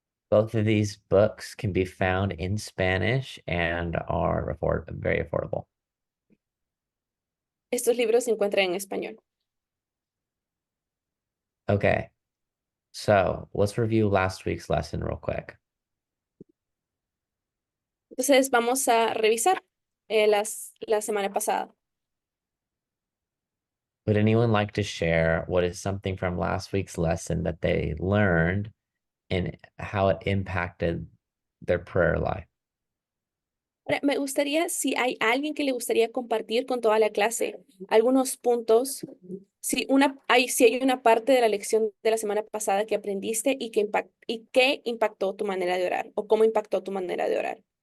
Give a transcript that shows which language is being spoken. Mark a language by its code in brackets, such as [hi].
[en] Both of these books can be found in Spanish and are very affordable. [es] Estos libros se encuentran en español. [en] Okay, so let's review last week's lesson real quick. [es] Entonces vamos a revisar la semana pasada. [en] Would anyone like to share what is something from last week's lesson that they learned and how it impacted their prayer life? [es] Ahora, me gustaría, si hay alguien que le gustaría compartir con toda la clase algunos puntos, si hay una parte de la lección de la semana pasada que aprendiste y que impactó tu manera de orar o cómo impactó tu manera de orar.